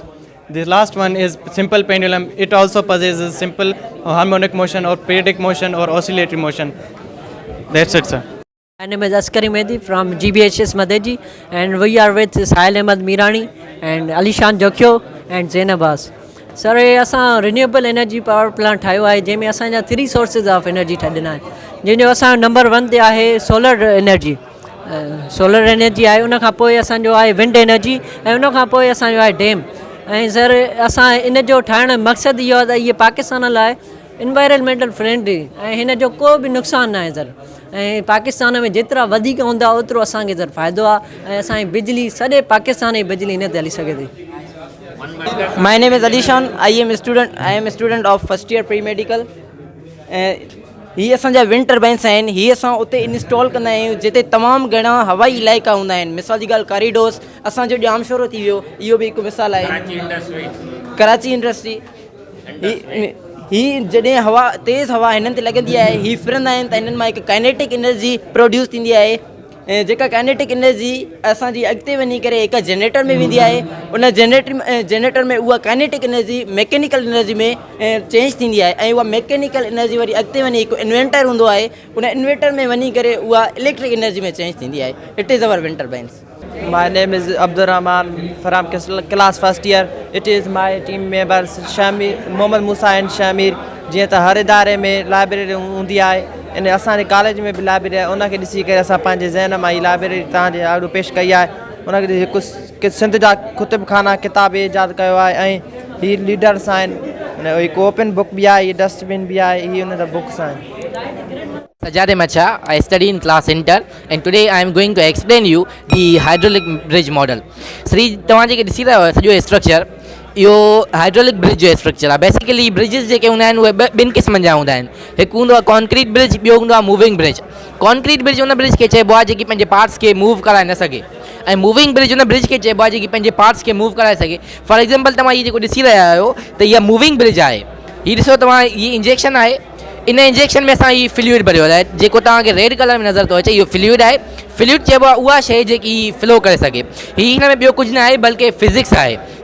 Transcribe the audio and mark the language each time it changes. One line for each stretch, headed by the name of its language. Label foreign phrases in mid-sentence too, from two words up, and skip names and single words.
English: The last one is simple pendulum. It also possesses simple harmonic motion or periodic motion or oscillatory motion. That's it, sir. My name is Askari Mehdi from GBHS Madeji, and we are with Sahil Ahmed Mirani and Alishan Jokhio and Zainab Abbas. Sir,
Sindhi: असां
English: renewable energy power plant
Sindhi: ठाहियो आहे जंहिंमें असांजा 3
English: sources of energy
Sindhi: ठाहिया आहिनि, जंहिंजो असां नंबर 1 ते आहे
English: solar energy. solar energy
Sindhi: आहे, उनखां पोइ असांजो आहे
English: wind energy
Sindhi: ऐं उनखां पोइ असांजो आहे डैम। ऐं सर असां इन जो ठाहिण जो मक़सदु इहो आहे त इहे पाकिस्तान लाइ
English: environmental friendly
Sindhi: ऐं हिन जो को बि नुक़सानु न आहे सर। ऐं पाकिस्तान में जेतिरा वधीक हूंदा ओतिरो असांखे सर फ़ाइदो आहे ऐं असांजी बिजली सॼे पाकिस्तान जी बिजली हिन ते हली सघे थी।
English: My name is Alishan. I am a student of first year pre-medical.
Sindhi: ही असांजा
English: wind turbines
Sindhi: आहिनि। ही असां उते इंस्टॉल कंदा आहियूं जिते तमामु घणा हवाई इलाइक़ा हूंदा आहिनि। मिसाल जी ॻाल्हि कॉरिडोर्स असांजो जाम शोरो थी वियो, इहो बि हिकु मिसाल आहे। कराची इंडस्ट्री ही जॾहिं हवा तेज़ हवा हिननि ते लॻंदी आहे, ही फिरंदा आहिनि त हिननि मां हिकु
English: kinetic energy produce
Sindhi: थींदी आहे ऐं जेका
English: kinetic energy
Sindhi: असांजी अॻिते वञी करे हिकु जनरेटर में वेंदी आहे। उन जनरेटर में उहा
English: kinetic energy mechanical energy
Sindhi: में चेंज थींदी आहे ऐं उहा
English: mechanical energy
Sindhi: वरी अॻिते वञी हिकु इन्वेंटर हूंदो आहे, उन इन्वेंटर में वञी करे उहा
English: electric energy
Sindhi: में चेंज थींदी आहे।
English: It is our wind turbines. My name is Abdurrahman from class first year. It is my team members Shamir, Mohammad Musa and Shamir.
Sindhi: जीअं त हर इदारे में लाइब्रेरी हूंदी आहे, इन असांजे कॉलेज में बि लाइब्रेरी आहे। उनखे ॾिसी करे असां पंहिंजे ज़हन मां हीअ लाइब्रेरी तव्हांजे आॻू पेश कई आहे। उनखे हिकु सिंध जा कुतुब खाना किताब ईजाद कयो आहे ऐं हीअ लीडर्स आहिनि। हिकु
English: open book
Sindhi: बि आहे, हीअ डस्टबिन बि आहे, हीअ उन जा बुक्स आहिनि।
English: Sajade Macha, I study in class inter and today I am going to explain you the hydraulic bridge model.
Sindhi: Sri तव्हां जेके ॾिसी रहियो सॼो स्ट्रक्चर, इहो
English: hydraulic bridge
Sindhi: जो स्ट्रक्चर आहे। बेसिकली ब्रिजिस जेके हूंदा आहिनि उहे 2 क़िस्मनि जा हूंदा आहिनि। हिकु हूंदो आहे
English: concrete bridge,
Sindhi: ॿियो हूंदो आहे
English: moving bridge. concrete bridge
Sindhi: उन ब्रिज खे चइबो आहे जेकी पंहिंजे पार्ट्स खे मूव कराए न सघे, ऐं
English: moving bridge
Sindhi: उन ब्रिज खे चइबो आहे जेकी पंहिंजे पार्ट्स खे मूव कराए सघे।
English: for example
Sindhi: तव्हां हीअ जेको ॾिसी रहिया आहियो त इहा
English: moving bridge
Sindhi: आहे। हीअ ॾिसो तव्हां, हीअ इंजेक्शन आहे। इन इंजेक्शन में असां हीअ फ्लूइड भरियो आहे, जेको तव्हांखे
English: red colour
Sindhi: में नज़र थो अचे, इहो फ्लूइड आहे। फ्लूइड चइबो आहे उहा शइ जेकी फ्लो करे सघे। हिन में ॿियो कुझु न आहे बल्कि फिज़िक्स आहे।